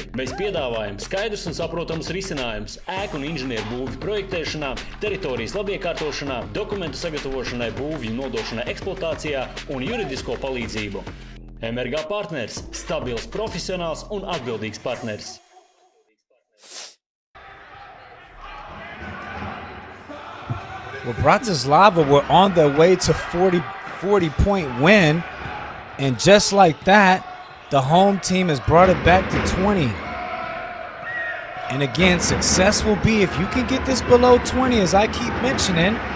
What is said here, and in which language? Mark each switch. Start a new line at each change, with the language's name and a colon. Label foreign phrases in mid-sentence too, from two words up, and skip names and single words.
Latvian: Mēs piedāvājam skaidrus un saprotams risinājumus ēku un inženieru būvju projektēšanā, teritorijas labiekārtošanā, dokumentu sagatavošanai, būvju nodošanai eksploatācijā un juridisko palīdzību. ENBLeague partneris – stabils, profesionāls un atbildīgs partneris.
English: Well, Bratislava were on their way to 40-point win, and just like that, the home team has brought it back to 20. And again, success will be if you can get this below 20, as I keep mentioning.